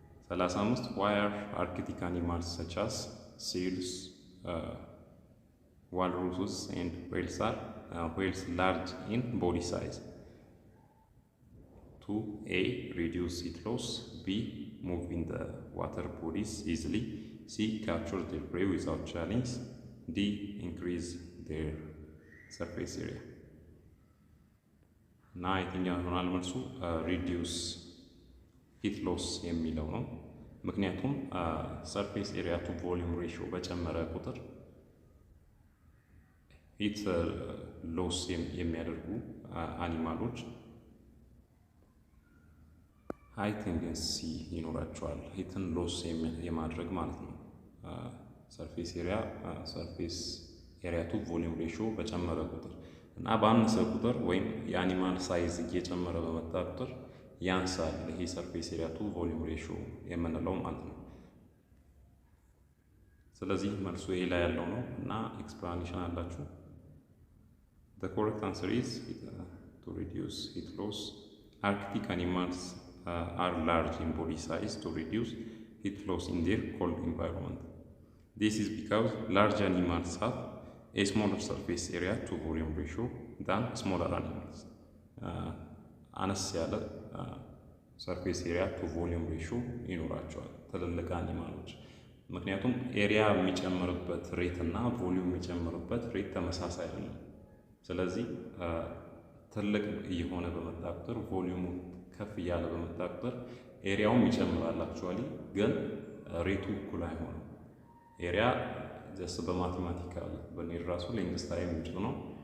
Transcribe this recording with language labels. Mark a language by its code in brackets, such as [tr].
[en] 35 Why are Arctic animals such as seals, walruses, and whales large in body size? To A. Reduce heat loss, B. Move in the water bodies easily, C. Capture their prey without challenge, D. Increase their surface area. [am] እና የትኛው ይሆናል መልሱ? ሪዲዩስ ሂት ሎስ የሚለው ነው። ምክንያቱም ሰርፌስ ኤሪያ ቱ ቮሊዩም ሬሽዮ በጨመረ ቁጥር ሂት ሎስ የሚያደርጉ አኒማሎች ሃይ ቴንደንሲ ይኖራቸዋል ሂትን ሎስ የማድረግ ማለት ነው። ሰርፌስ ኤሪያ ቱ ቮሊዩም ሬሽዮ በጨመረ ቁጥር እና ባነሰ ቁጥር ወይም የአኒማል ሳይዝ እየጨመረ በመጣ ቁጥር ያንሳል ይሄ ሰርፌስ ኤሪያ ቱ ቮሊዩም ሬሽዮ የምንለው ማለት ነው። ስለዚህ መልሱ ይሄ ላይ ያለው ነው እና ኤክስፕላኔሽን አላችሁ። [en] The correct answer is to reduce heat loss. Arctic animals are large in body size to reduce heat loss in their cold environment. This is because large animals have a smaller surface area to volume ratio than smaller animals. [am] አነስ ያለ ሰርፌስ ኤሪያ ቱ ቮሊዩም ሬሽዮ ይኖራቸዋል ትልልቅ አኒማሎች። ምክንያቱም ኤሪያ የሚጨምርበት ሬት እና ቮሊዩም የሚጨምርበት ሬት ተመሳሳይ አይደለም። ስለዚህ ትልቅ እየሆነ በመጣ ቁጥር ቮሊዩሙ ከፍ እያለ በመጣ ቁጥር ኤሪያውም ይጨምራል። አክቹዋሊ ግን ሬቱ እኩል አይሆንም። ኤሪያ ጀስት በማቴማቲካል በኔር ራሱ ሌንግስ ታይም ምንጭ ነው።